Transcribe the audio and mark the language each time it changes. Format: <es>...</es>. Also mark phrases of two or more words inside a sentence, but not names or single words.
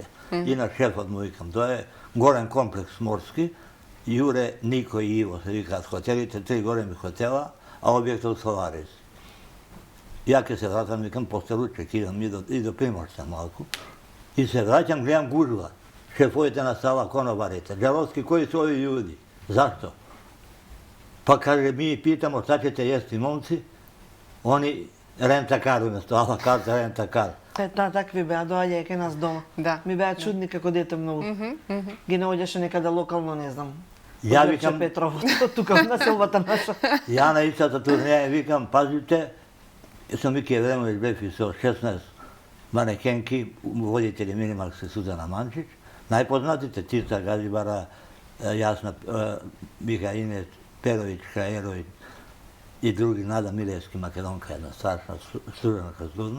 <mk>И на шефот му викам, тоа е голем комплекс морски, Јуре, Нико и Иво се викаат хотелите, 3 големи хотела, а објектот Соларис. Ја ке се вратам, викам, после ручек идам и до Приморца малку. И се враќам, гледам гужва. Шефовите на сала, конобарите. Джаровски, кои се ови људи? Зашто? Па каже,</mk> <sr>ми питамо šta ćete jesti momci,</sr> <mk>oni renta-кар уместо ала карта рента-кар. Такви беа, доаѓаја кај нас дома. Да. Ми беа чудни како дете многу. Ги наоѓаше некаде локално, не знам. Ја Од викам, Петрово, тука на селбата наша. ја на истата турнеја викам, пазите, сум Мики Евремовиќ бев и со 16 манекенки, водители Минимакс Сузана Манчич, најпознатите Тица Газибара, Јасна Миха Инес, Перовиќ, Хаеровиќ и други, Нада Милевски, македонка, една страшна студентка злудна.</mk>